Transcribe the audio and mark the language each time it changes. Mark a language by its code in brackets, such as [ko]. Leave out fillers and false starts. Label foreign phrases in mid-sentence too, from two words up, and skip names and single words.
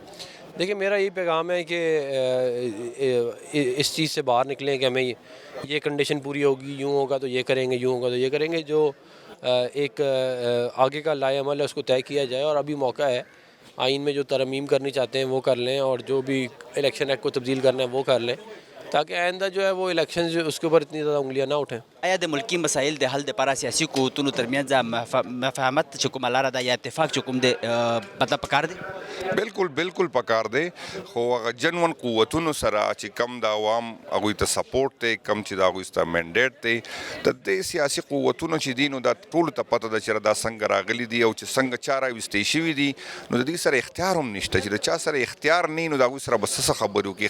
[ur] دیکھیں میرا یہی پیغام ہے کہ اس چیز سے باہر نکلیں کہ ہمیں یہ کنڈیشن پوری ہوگی یوں ہوگا تو یہ کریں گے یوں ہوگا تو یہ کریں گے جو ایک آگے کا لائے عمل ہے اس کو طے کیا جائے اور ابھی موقع ہے آئین میں جو ترمیم کرنی چاہتے ہیں وہ کر لیں اور جو بھی الیکشن ایکٹ کو تبدیل کرنا ہے وہ کر لیں تاکہ آئندہ جو ہے وہ الیکشن جو اس کے اوپر اتنی زیادہ انگلیاں نہ اٹھیں. [ps] آیا د ملکی مسائل د حل لپاره سیاسي قوتونو ترمنځ مفاهمت چې کومه لاره ده یا اتفاق چې کوم دی مطلب پکار دی؟ بالکل پکار دی خو هغه جنون قوتونو سره چې کم د عوام هغوی ته سپورټ دی کم چې د هغوی سره منډیټ دی د دې سیاسي قوتونو چې دي نو دا ټولو ته پته ده چې دا څنګه راغلي دي او چې څنګه چا راویستې شوي دي نو د دې سره اختیار هم نشته چې د چا سره اختیار نه نو د هغوی سره به څه خبرې وکړي.